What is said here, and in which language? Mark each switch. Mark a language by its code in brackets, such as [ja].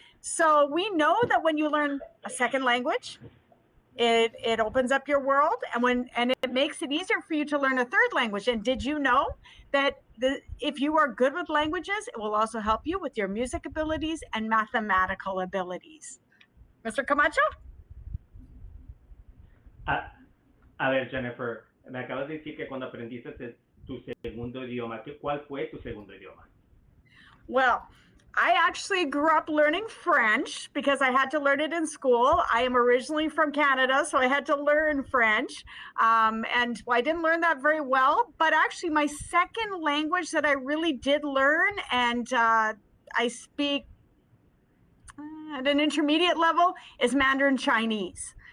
[en] So we know that when you learn a second language, it opens up your world, and it makes it easier for you to learn a third language. And did you know that if you are good with languages, it will also help you with your music abilities and mathematical abilities? Mr. Camacho? [es] A ver, Jennifer, me acabas de decir que cuando aprendiste tu segundo idioma, ¿cuál fue tu segundo idioma? [en] Well, I actually grew up learning French because I had to learn it in school. I am originally from Canada, so I had to learn French. And I didn't learn that very well, but actually my second language that I really did learn, and I speak at an intermediate level, is Mandarin Chinese.